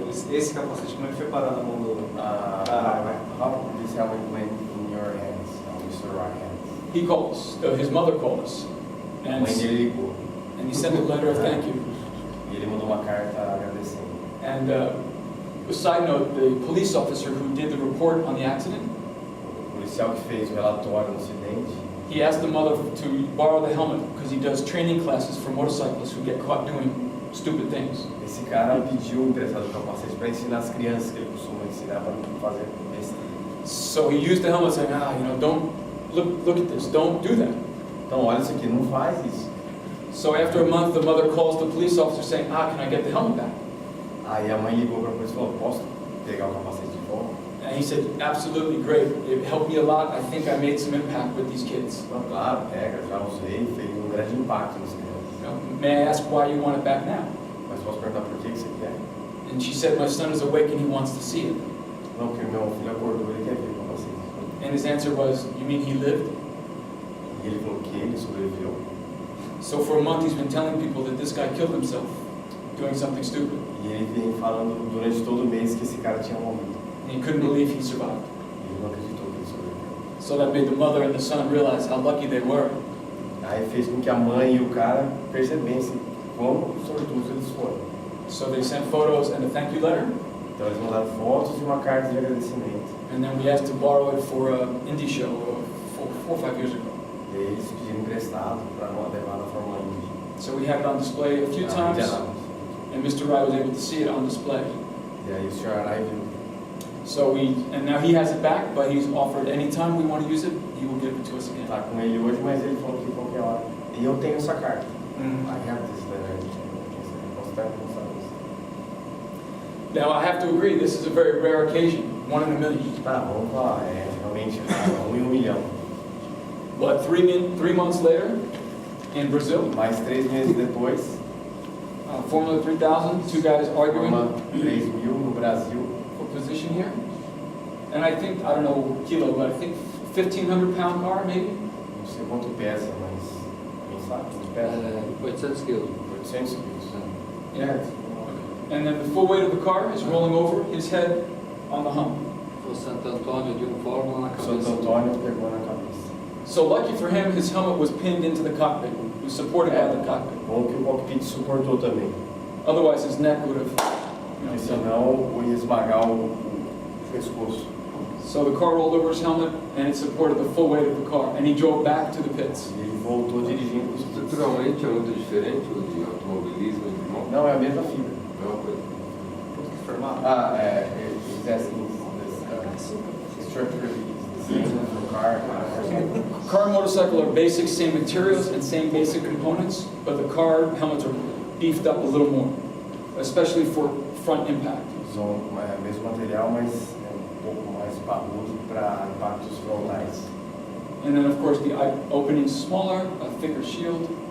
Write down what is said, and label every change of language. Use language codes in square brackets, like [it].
[pt] Esse capacete, como é que foi parar na mão do... [en] How did this helmet went in your hands, Mr. Right hands? He called us, his mother called us, [pt] A [en] and [pt] mãe dele ligou [en] he sent a letter of thank you. [pt] e ele mandou uma carta agradecendo. [en] And a side note, the police officer who did the report on the accident, [pt] O policial que fez o relatório do acidente, [en] he asked the mother to borrow the helmet because he does training classes for motorcyclists who get caught doing stupid things. [pt] esse cara pediu emprestado o capacete para ensinar as crianças que ele costuma ensinar para não fazer besteira. [en] So he used the helmet saying, don't, look at this, don't do that. [pt] Então olha isso aqui, não faz isso. [en] So after a month, the mother calls the police officer saying, can I get the helmet back? [pt] Aí a mãe ligou para a polícia e falou, posso pegar o capacete de volta? [en] And he said, absolutely great. It helped me a lot. I think I made some impact with these kids. [pt] Não, claro, pega, já usei, fez um grande impacto nas crianças. [en] May I ask why you want it back now? [pt] Mas posso perguntar por que você quer? [en] And she said, my son is awake and he wants to see it. [pt] Não, porque meu filho acordou, ele quer ver o capacete. [en] And his answer was, you mean he lived? [pt] E ele falou que ele sobreviveu. [en] So for a month he's been telling people that this guy killed himself doing something stupid. [pt] E ele vem falando durante todo o mês que esse cara tinha morrido. [en] And he couldn't believe he survived. [pt] E ele não acreditou que ele sobreviveu. [en] So that made the mother and the son realize how lucky they were. [pt] Aí fez com que a mãe e o cara percebessem quão sortudos eles foram. [en] So they sent photos and a thank you letter. [pt] Então eles mandaram fotos e uma carta de agradecimento. [en] And then we asked to borrow it for an indie show 4 or 5 years ago. [pt] E aí eles pediram emprestado para levar na Fórmula Indy. [en] So we had it on display a few [pt] Na [en] times, [pt] Indianápolis. [en] and Mr. Rai was able to see it on display. [pt] E aí o Sr. Arai viu. [en] So and now he has it back, but he's offered anytime we want to use it, he will give it to us again. [pt] Está com ele hoje, mas ele falou que qualquer hora. E eu tenho essa carta. [en] I have this letter. [pt] Posso até mostrar isso. [en] Now I have to agree, this is a very rare occasion, 1 in a million. [pt] Tá, vamos falar. É realmente 1 em 1 milhão. [en] But 3 months later, in Brazil, [pt] Mais 3 meses depois, [en] Formula 3000, 2 guys arguing [pt] Fórmula 3000 no Brasil. [en] for position here. And I think, I don't know kilo, but I think 1,500 pound car maybe? [pt] Não sei quanto pesa, mas quem sabe quanto pesa? 800 quilos. 800 quilos. [en] Yeah. And then the full weight of the car is rolling over his head on the hump. [pt] O Santo Antônio de Fórmula na cabeça. Santo Antônio pegou na cabeça. [en] So lucky for him, his helmet was pinned into the cockpit. It was supported by the cockpit. [pt] Bom que o cockpit suportou também. [en] Otherwise, his neck would have, [pt] Porque senão ia esmagar o pescoço. [en] So the car rolled over his helmet, and it supported the full weight of the car. And he drove back to the pits. [pt] E ele voltou dirigindo os pits. Estruturalmente é muito diferente o de automobilismo e de moto. Não, é a mesma fibra. Mesma coisa. Formato? [en] He's asking this structurally the same as the car. Car and motorcycle are basic, same materials and same basic components, but the car helmets are beefed up a little more, especially for front impact. [pt] São o mesmo material, mas é pouco mais parrudo para impactos frontais. [en] And then, of course, the opening is smaller, a thicker shield,